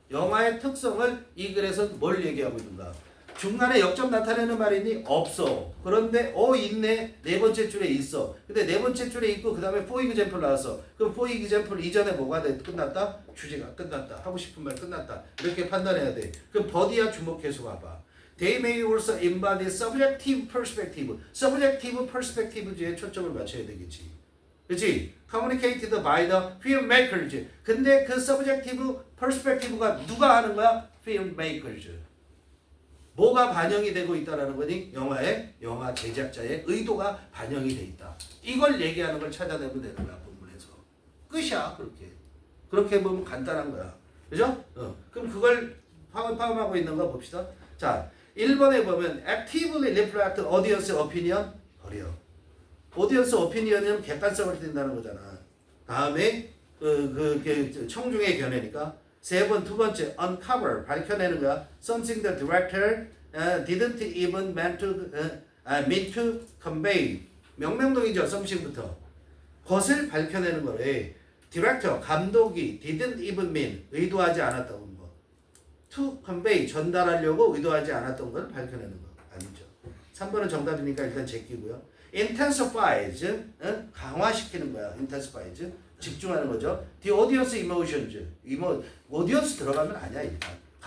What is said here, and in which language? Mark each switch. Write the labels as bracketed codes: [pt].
[ko] 영화의 특성을 이 글에서는 뭘 얘기하고 있는가. 중간에 역점 나타내는 말이니 없어. 그런데 있네. 네 번째 줄에 있어. 근데 네 번째 줄에 있고 그 다음에 [en] for example [ko] 나왔어. 그럼 [en] for example [ko] 이전에 뭐가 끝났다? 주제가 끝났다. 하고 싶은 말 끝났다. 이렇게 판단해야 돼. 그럼 버디야 주목해서 봐봐. [en] They may also embody subjective perspective. subjective perspective [ko] 에 초점을 맞춰야 되겠지. 그렇지? [en] Communicated by the filmmakers. [ko] 근데 그 [en] subjective perspective [ko] 가 누가 하는 거야? [en] filmmakers. [ko] 뭐가 반영이 되고 있다라는 거니? 영화 제작자의 의도가 반영이 돼 있다. 이걸 얘기하는 걸 찾아내면 되는 거야, 본문에서. 끝이야, 그렇게. 그렇게 보면 간단한 거야. 그죠? 그럼 그걸 포함하고 있는 거 봅시다. 자, 1번에 보면 [en] actively reflect audience opinion [ko] 버려. [en] audience opinion [ko] 은 객관성을 띈다는 거잖아. 다음에 청중의 견해니까 두 번째 uncover 밝혀내는 거야. [en] Something the director didn't even mean to convey. [ko] 명명동이죠. something부터. 것을 밝혀내는 거래. 디렉터 감독이 [en] didn't even mean [ko] 의도하지 않았던 거. [en] to convey [ko] 전달하려고 의도하지 않았던 걸 밝혀내는 거 아니죠. 3번은 정답이니까 일단 제끼고요. intensifies 강화시키는 거야. intensifies 집중하는 거죠. [en] The audience emotions audience [ko] 들어가면 아니야 일단.